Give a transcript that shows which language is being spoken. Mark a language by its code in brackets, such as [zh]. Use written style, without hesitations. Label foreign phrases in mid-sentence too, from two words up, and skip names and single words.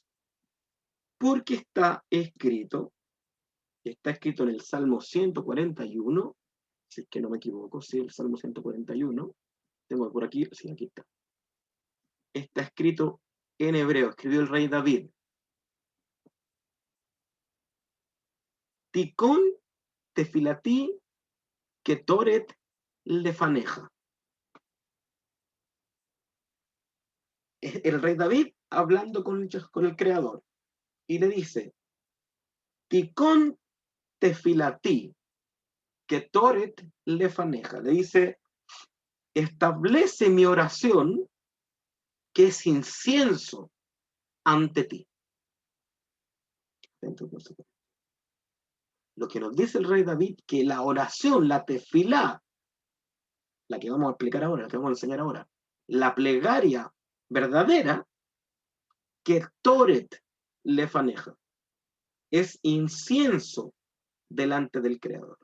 [es] Porque está escrito en el Salmo 141, si es que no me equivoco, sí, el Salmo 141, tengo por aquí, sí, aquí está. Está escrito en hebreo, escribió el rey David. [he] תיכון תפילתי קטורת לפניך. [es] El rey David hablando con el Creador y le dice, [he] תיכון תפילתי קטורת לפניך. [es] Le dice, establece mi oración que es incienso ante ti. Entonces, lo que nos dice el rey David, que la oración, la tefilá, la que vamos a explicar ahora, la que vamos a enseñar ahora, la plegaria verdadera, que [he] תורת לפניך, [es] es incienso delante del Creador.